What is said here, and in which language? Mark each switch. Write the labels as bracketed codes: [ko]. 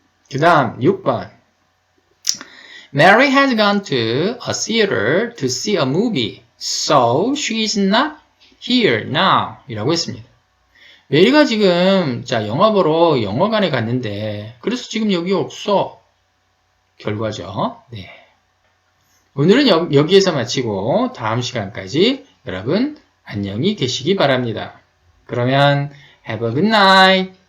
[ko] 그 다음 6번. [en] Mary has gone to a theater to see a movie, so she is not here now. [ko] 이라고 했습니다. 메리가 지금 영화 보러 영화관에 갔는데 그래서 지금 여기 없어. 결과죠. 네. 오늘은 여기에서 마치고 다음 시간까지 여러분 안녕히 계시기 바랍니다. 그러면 [en] have a good night.